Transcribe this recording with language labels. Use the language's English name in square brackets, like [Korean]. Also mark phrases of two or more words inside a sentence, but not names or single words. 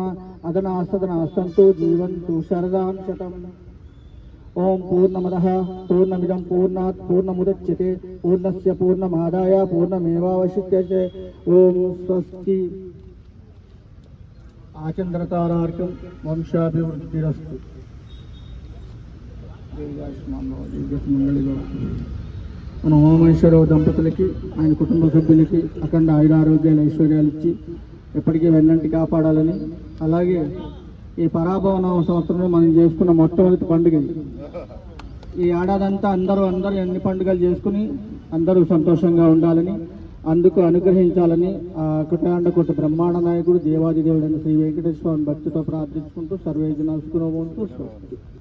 [Sanskrit] अदनाः सदनाः सन्तु जीवन्तु शरदां शतम्. ओम पूर्णमदः पूर्णमिदं पूर्णात् पूर्णमुदच्यते पूर्णस्य पूर्णमादाय पूर्णमेवावशिष्यते. ओम स्वस्ति. आचन्द्रतारार्कं వంశాభివృద్ధిరస్తు. [Telugu] మన ఉమామహేశ్వరరావు దంపతులకి ఆయన కుటుంబ సభ్యులకి అఖండ ఆయురారోగ్యాలు ఐశ్వర్యాలు ఇచ్చి ఎప్పటికీ వెన్నంటి కాపాడాలని, అలాగే ఈ పరాభవ నవ సంవత్సరంలో మనం చేసుకున్న మొట్టమొదటి పండుగ ఈ ఏడాదంతా అందరూ ఎన్ని పండుగలు చేసుకుని అందరూ సంతోషంగా ఉండాలని, అందుకు అనుగ్రహించాలని ఆ కుటాండకోట బ్రహ్మాండ నాయకుడు దేవాది దేవుడైన శ్రీ వెంకటేశ్వర స్వామి భక్తితో ప్రార్థించుకుంటూ [Sanskrit] సర్వే జనాసుకునోంటూ స్వస్తి.